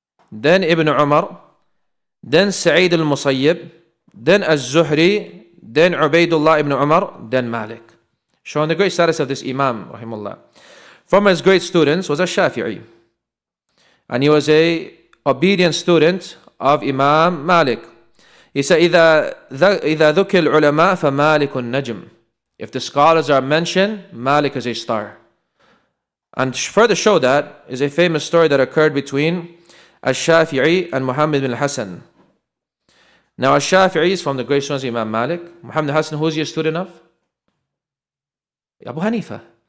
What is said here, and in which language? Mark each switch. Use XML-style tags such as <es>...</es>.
<en>Then Ibn Umar, then Sa'id al-Musayyib, then Az-Zuhri, then Ubaidullah ibn Umar, then Malik. Showing the great status of this Imam, rahimahullah. From his great students was Shafi'i. And he was a obedient student of Imam Malik. He said,</en> <ar>إِذَا ذُكِّ الْعُلَمَاء فَمَالِكٌ النَّجْمُ.</ar> <en>If the scholars are mentioned, Malik is a star. And further show that is a famous story that occurred between Al-Shafi'i and Muhammad bin Hassan. Now Al-Shafi'i is from the great students of Imam Malik. Muhammad bin Hassan, who is he a student of? Abu Hanifa.</en>